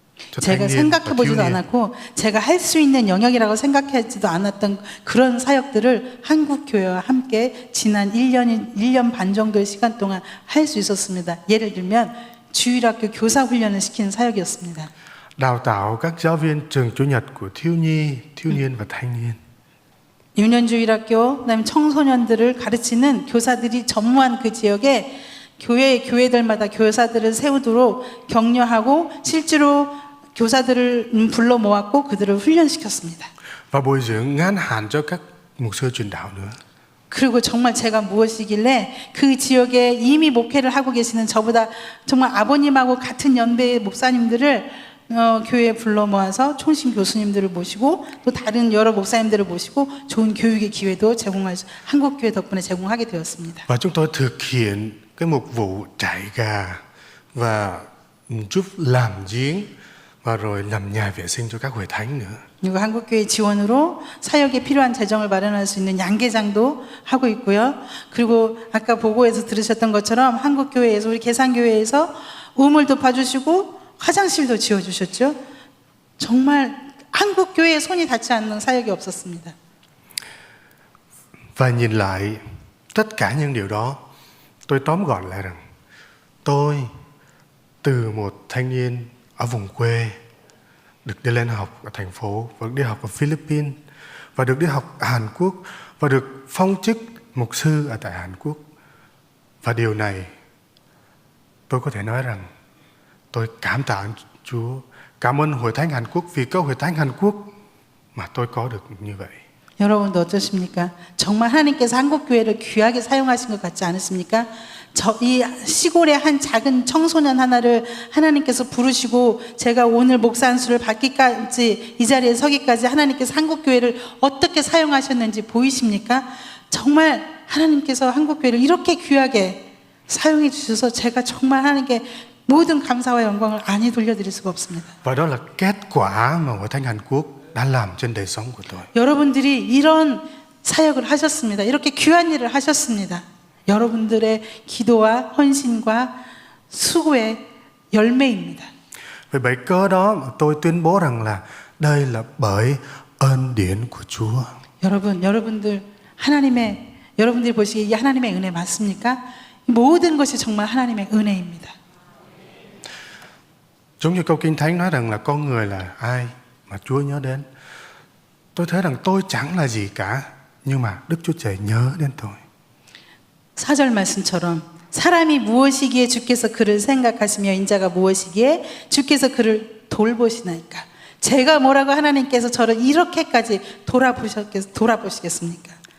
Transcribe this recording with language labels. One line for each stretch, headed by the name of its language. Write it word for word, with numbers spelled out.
Korean: cho 제가 생각해보지도 않았고 제가 할 수 있는 영역이라고 생각하지도 않았던 그런 사역들을 한국 교회와 함께 지난 일 년, 일 년 반 정도의 시간 동안 할 수 있었습니다. 예를 들면 주일학교 교사 훈련을 시키는 사역이었습니다.
Vietnamese: đào tạo các giáo viên trường chủ nhật của thiếu nhi, thiếu niên và thanh niên.
Korean: 유년주일학교, 그다음에 청소년들을 가르치는 교사들이 전무한 그 지역에 교회 교회들마다 교사들을 세우도록 격려하고 실제로 교사들을 불러 모았고 그들을 훈련시켰습니다.
Vietnamese: và bồi dưỡng ngắn hạn cho các mục sư truyền đạo nữa.
Korean: 그리고 정말 제가 무엇이길래 그 지역에 이미 목회를 하고 계시는 저보다 정말 아버님하고 같은 연배의 목사님들을 어, 교회에 불러 모아서 총신 교수님들을 모시고 또 다른 여러 목사님들을 모시고 좋은 교육의 기회도 제공할 수, 한국 교회 덕분에 제공하게 되었습니다.
Vietnamese: và chúng tôi thực hiện cái mục vụ trại gà và giúp làm giếng và rồi làm nhà vệ sinh cho các hội thánh nữa.
Korean: 그리고 한국 교회 지원으로 사역에 필요한 재정을 마련할 수 있는 양계장도 하고 있고요. 그리고 아까 보고에서 들으셨던 것처럼 한국 교회에서 우리 계산교회에서 우물도 파주시고 화장실도 지어주셨죠. 정말 한국 교회에 손이 닿지 않는 사역이 없었습니다.
Vietnamese: Và nhìn lại tất cả những điều đó, tôi tóm gọn lại rằng tôi từ một thanh niên ở vùng quê được đi lên học ở thành phố và đi học ở Philippines và được đi học ở Hàn Quốc và được phong chức mục sư ở tại Hàn Quốc. Và điều này tôi có thể nói rằng tôi cảm tạ ơn Chúa, cảm ơn Hội Thánh Hàn Quốc vì có Hội Thánh Hàn Quốc mà tôi có được như vậy.
Korean: 여러분도 어떠십니까? 정말 하나님께서 한국 교회를 귀하게 사용하신 것 같지 않으십니까? 저 이 시골의 한 작은 청소년 하나를 하나님께서 부르시고 제가 오늘 목사 안수를 받기까지 이 자리에 서기까지 하나님께서 한국 교회를 어떻게 사용하셨는지 보이십니까? 정말 하나님께서 한국 교회를 이렇게 귀하게 사용해 주셔서 제가 정말 하나님께 모든 감사와 영광을 아니 돌려드릴 수가 없습니다.
Vietnamese: Và đó là kết quả mà Hội Thánh Hàn Quốc đã làm trên đời sống của tôi.
Korean: 여러분들이 이런 사역을 하셨습니다. 이렇게 귀한 일을 하셨습니다. 여러분들의 기도와 헌신과 수고의 열매입니다.
Vietnamese: Vì vậy cớ đó mà tôi tuyên bố rằng là đây là bởi ơn điển của Chúa.
Korean: 여러분, 여러분들 하나님의 여러분들이 보시기에 이 하나님의 은혜 맞습니까? 모든 것이 정말 하나님의 은혜입니다.
Vietnamese: Giống như câu Kinh Thánh nói rằng là con người là ai mà Chúa nhớ đến. Tôi thấy rằng tôi chẳng là gì cả, nhưng mà Đức Chúa Trời nhớ đến tôi.
Korean: 사절 말씀처럼 사람이 무엇이기에 주께서 그를 생각하시며 인자가 무엇이기에 주께서 그를 돌보시나이까. 제가 뭐라고 하나님께서 저를 이렇게까지 돌아보셨겠, 돌아보시겠습니까?